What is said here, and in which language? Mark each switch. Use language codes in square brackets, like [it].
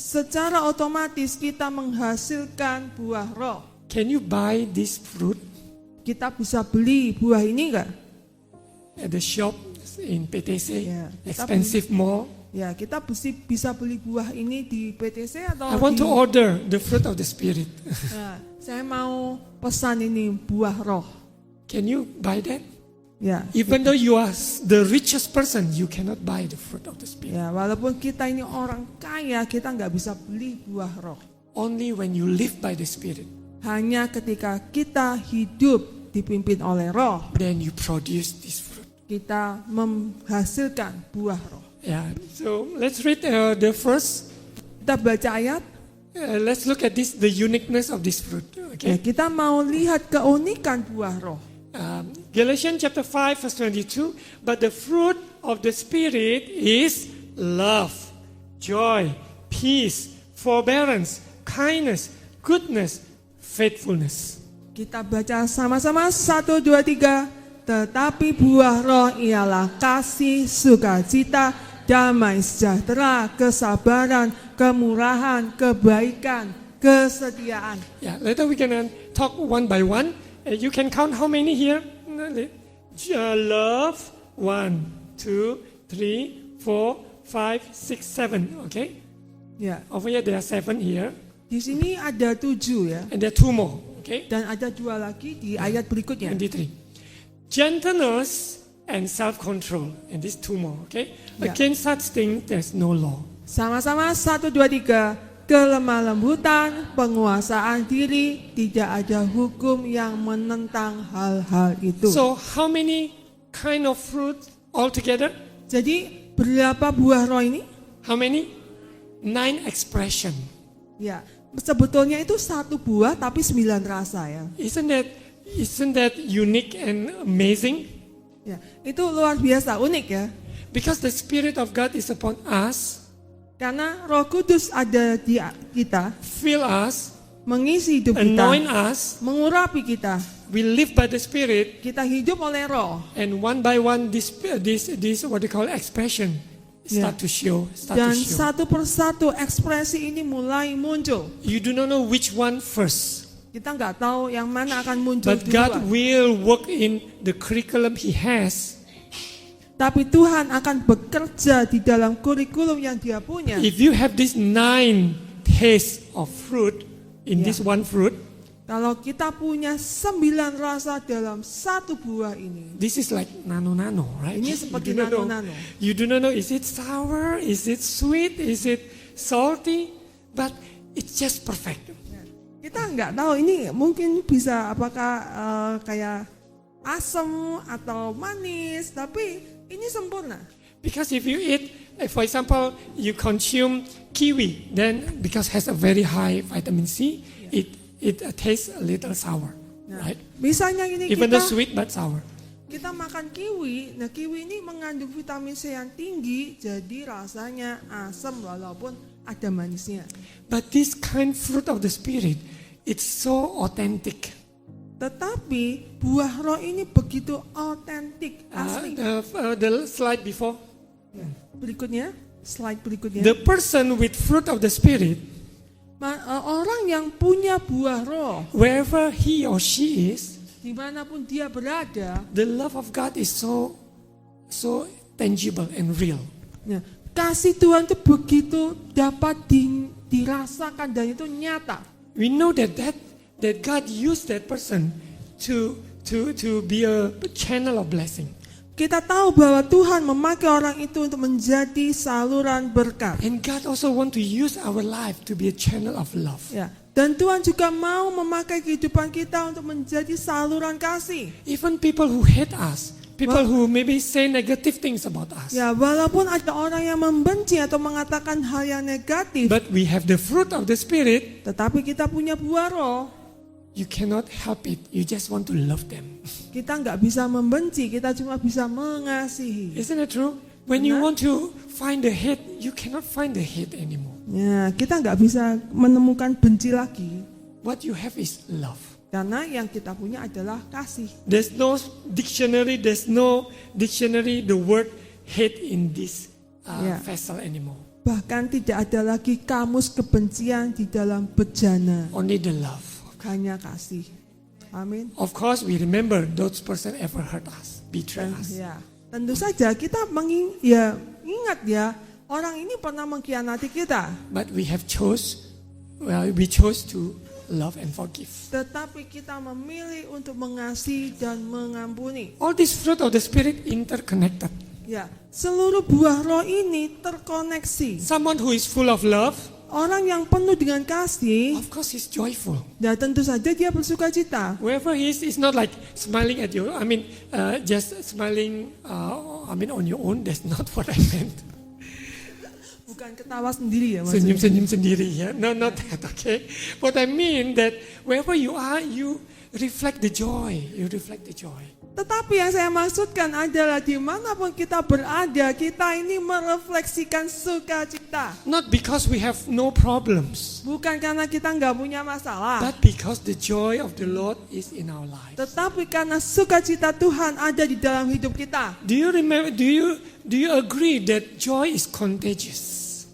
[id] Secara otomatis kita menghasilkan buah Roh. [en] Can you buy this fruit [id] Kita bisa beli buah ini enggak? [en] at the shop in PTC, Yeah. expensive mall? [id] Ya, kita bisa beli buah ini di PTC atau [en] I want to order the fruit of the Spirit. [id] Ya, saya mau pesan ini buah Roh. [en] Can you buy that? [id] Ya. [en] Even though you are the richest person, you cannot buy the fruit of the Spirit. [id] Ya, walaupun kita ini orang kaya, kita nggak bisa beli buah Roh. [en] Only when you live by the Spirit, [id] Hanya ketika kita hidup dipimpin oleh Roh, [en] then you produce this fruit. [id] kita menghasilkan buah Roh. [en] Yeah. So let's read the first. [id] Kita baca ayat, [en] Let's look at this, the uniqueness of this fruit. [id] ya, [en] Okay. [id] kita mau lihat keunikan buah Roh. [en] Galatians chapter 5 verse 22. But the fruit of the Spirit is love, joy, peace, forbearance, kindness, goodness, faithfulness. [id] Kita baca sama-sama 1, 2, 3. Tetapi buah Roh ialah kasih, sukacita, damai sejahtera, kesabaran, kemurahan, kebaikan, kesetiaan. [en] Yeah, later we can talk one by one. You can count how many here? Love, 1, 2, 3, 4, 5, 6, 7. Okay. [id] Ya, [en] Over here there are 7 here, [id] di sini ada 7 ya, [en] and there are 2 more. Okay. [id] dan ada 2 lagi di ayat berikutnya. [en] 23. Gentleness and self-control, and these 2 more. Okay. Yeah. Against such things there's no law. [id] Sama-sama 1, 2, 3. Kelemah lembutan, penguasaan diri, tidak ada hukum yang menentang hal-hal itu. [en] So how many kind of fruit altogether? [id] Jadi berapa buah Roh ini? [en] How many? 9 expression. [id] Ya, sebetulnya itu 1 buah tapi 9 rasa ya. [en] Isn't that unique and amazing? [id] Ya, itu luar biasa, unik ya. [en] Because the Spirit of God is upon us, [id] Karena Roh Kudus ada di kita, [en] fill us, [id] mengisi hidup [en] anoint [id] kita, [en] us. [id] mengurapi kita. [en] We live by the Spirit, [id] Kita hidup oleh Roh. [en] and one by one, this what they call expression start to show. [id] Dan satu persatu ekspresi ini mulai muncul. [en] You do not know which one first. [id] Kita nggak tahu yang mana akan muncul [en] But God [id] duluan. [en] will work in the curriculum He has. [id] Tapi Tuhan akan bekerja di dalam kurikulum yang Dia punya. [en] If you have this 9 tastes of fruit in Yeah. this one fruit, [id] Kalau kita punya 9 rasa dalam satu buah ini, [en] this is like nano, right? [id] Ini seperti nano-nano. [en] You do not know, is it sour? Is it sweet? Is it salty? But it's just perfect. [id] kita nggak tahu ini mungkin bisa apakah kayak asam atau manis, tapi ini sempurna. [en] Because if you eat, like for example, you consume kiwi, then because has a very high vitamin C, it tastes a little sour, right? [id] Misalnya ini [en] Even though [id] kita [en] sweet but sour. [id] kita makan kiwi, nah kiwi ini mengandung vitamin C yang tinggi, jadi rasanya asam walaupun ada manisnya. [en] But this kind fruit of the spirit, it's so authentic. [id] Tetapi buah roh ini begitu otentik, asli. [en] The slide before. [id] Berikutnya, slide berikutnya. [en] The person with fruit of the spirit, [id] Orang yang punya buah roh, [en] wherever he or she is, [id] dimanapun dia berada, [en] the love of God is so tangible and real. [id] ya, kasih Tuhan itu begitu dapat dirasakan dan itu nyata. [en] We know that God used that person to be a channel of blessing. [id] Kita tahu bahwa Tuhan memakai orang itu untuk menjadi saluran berkat. [en] And God also want to use our life to be a channel of love. [id] Ya, dan Tuhan juga mau memakai kehidupan kita untuk menjadi saluran kasih. [en] Even people who hate us, people who maybe say negative things about us. [id] Ya, walaupun ada orang yang membenci atau mengatakan hal yang negatif, [en] But we have the fruit of the Spirit, [id] tetapi kita punya buah roh. [en] you cannot help it. You just want to love them. [id] Kita nggak bisa membenci, kita cuma bisa mengasihi. [en] Isn't it true? When you [id] Benar. [en] want to find the hate, you cannot find the hate anymore. [id] Ya, kita nggak bisa menemukan benci lagi, [en] What you have is love. [id] karena yang kita punya adalah kasih. [en] There's no dictionary the word hate in this Yeah. vessel anymore. [id] Bahkan tidak ada lagi kamus kebencian di dalam bejana, [en] Only the love. [id] hanya kasih. Amin. [en] Of course, we remember those person ever hurt us, betray us. [id] Ya, tentu saja kita ingat ya, orang ini pernah mengkhianati kita, [en] But we chose to love and forgive. [id] tetapi kita memilih untuk mengasihi dan mengampuni. [en] All this fruit of the Spirit interconnected. [id] Ya, seluruh buah roh ini terkoneksi. [en] Someone who is full of love, [id] Orang yang penuh dengan kasih, [en] of course, he's joyful. [id] ya tentu saja dia bersuka cita. [en] Wherever he is, it's not like smiling at you. Just smiling. On your own. That's not what I meant. [id] Bukan ketawa sendiri ya maksudnya. Senyum-senyum sendiri ya. [en] No, not that. Okay. What I mean that wherever you are, you reflect the joy. You reflect the joy. [id] Tetapi yang saya maksudkan adalah dimanapun kita berada, kita ini merefleksikan sukacita. [en] Not because we have no problems, [id] Bukan karena kita nggak punya masalah, [en] but because the joy of the Lord is in our lives. [id] tetapi karena sukacita Tuhan ada di dalam hidup kita. [en] Do you remember? Do you agree that joy is contagious?